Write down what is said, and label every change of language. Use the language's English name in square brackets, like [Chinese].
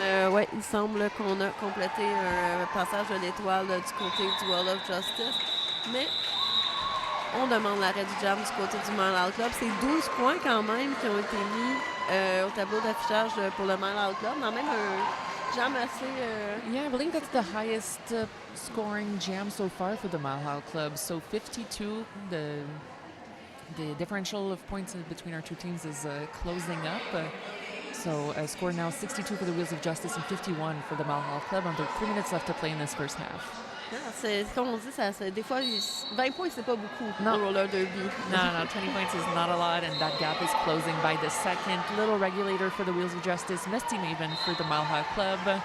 [French] Ouais, il semble qu'on a complété un passage de l'étoile du côté du Wheel of Justice. Mais on demande l'arrêt du jam du côté du Mal Club. C'est 12 points quand même qui ont été mis au tableau d'affichage pour le Mal Club. Dans même un jam assez... [English] Yeah, I believe that's the highest scoring jam so far for the Mile Club. So 52, the differential of points between our two teams is closing up. So a score now 62 for the Wheels of Justice and 51 for the Mile Club. Under 3 minutes left to play in this first half. [French] C'est comme on dit, des fois 20 points c'est pas beaucoup pour roller derby. [English] No, 20 points is not a lot, and that gap is closing by the second. Little regulator for the Wheels of Justice. Misty Maven for the Mile High Club.